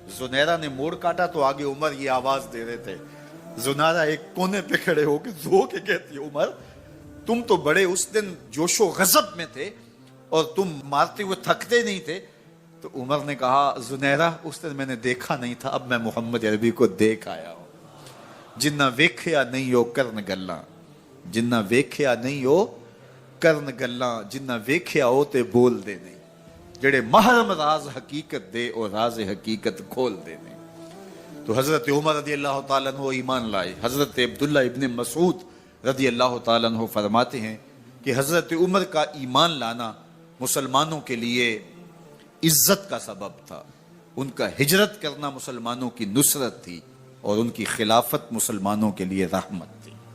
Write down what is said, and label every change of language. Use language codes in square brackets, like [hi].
[ur] زنیرہ نے موڑ کاٹا تو آگے عمر یہ آواز دے رہے تھے. زنیرہ ایک کونے پہ کھڑے ہو کے رو کے کہتی ہے عمر تم تو بڑے اس دن جوش و غضب میں تھے اور تم مارتے ہوئے تھکتے نہیں تھے. تو عمر نے کہا زنیرہ اس دن میں نے دیکھا نہیں تھا, اب میں محمد عربی کو دیکھ آیا ہوں. [pa] جنہ ویکھیا نہیں ہو کرن گلاں, جنہ ویکھیا نہیں ہو کرن گلاں, جنہ ویکھیا ہو تے بول دے نہیں, جڑے محرم راز حقیقت دے اور راز حقیقت کھول دے نہیں. [ur] تو حضرت عمر رضی اللہ تعالیٰ عنہ ایمان لائے. حضرت عبداللہ ابن مسعود رضی اللہ تعالیٰ عنہ فرماتے ہیں کہ حضرت عمر کا ایمان لانا مسلمانوں کے لیے عزت کا سبب تھا. ان کا ہجرت کرنا مسلمانوں کی نصرت تھی اور ان کی خلافت مسلمانوں کے لیے رحمت تھی.